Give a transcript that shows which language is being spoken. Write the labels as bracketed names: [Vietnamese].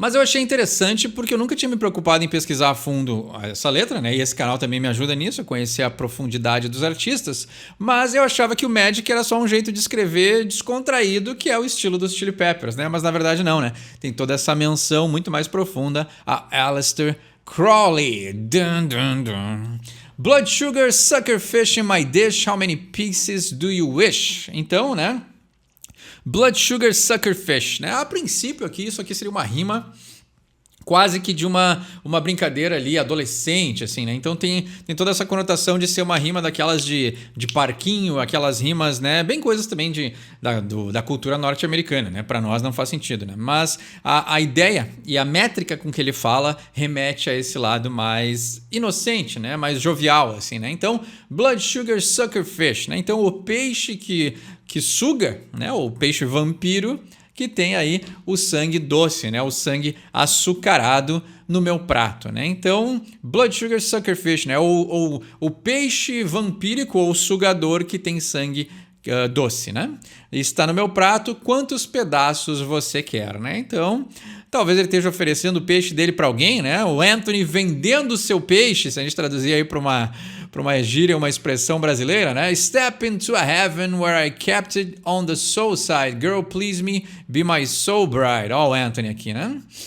[Portuguese] Mas eu achei interessante porque eu nunca tinha me preocupado em pesquisar a fundo essa letra, né? E esse canal também me ajuda nisso, a conhecer a profundidade dos artistas. Mas eu achava que o Magic era só um jeito de escrever descontraído, que é o estilo dos Chili Peppers, né? Mas na verdade não, né? Tem toda essa menção muito mais profunda a Aleister Crowley. Dun, dun, dun. [English] Blood sugar, sucker fish in my dish, how many pieces do you wish? [Portuguese] Então, né? [English] Blood sugar, sucker fish, [Portuguese] né? A princípio aqui, isso aqui seria uma rima quase que de uma brincadeira ali adolescente, assim, né? Então tem toda essa conotação de ser uma rima daquelas de parquinho, aquelas rimas, né? Bem coisas também da cultura norte-americana, né? Para nós não faz sentido, né? Mas a ideia e a métrica com que ele fala remete a esse lado mais inocente, né? Mais jovial, assim, né? Então, [English] blood sugar sucker fish, [Portuguese] né? Então o peixe que suga, né? O peixe vampiro, que tem aí o sangue doce, né? O sangue açucarado no meu prato, né? Então, [English] Blood Sugar Sucker Fish, [Portuguese] né? O peixe vampírico ou sugador que tem sangue doce, né? Está no meu prato, quantos pedaços você quer, né? Então, talvez ele esteja oferecendo o peixe dele para alguém, né? O Anthony vendendo o seu peixe, se a gente traduzir aí para uma gíria, uma expressão brasileira, né? [English] Step into a heaven where I kept it on the soul side. Girl, please me, be my soul bride. [Portuguese] Ó, o Anthony aqui, né?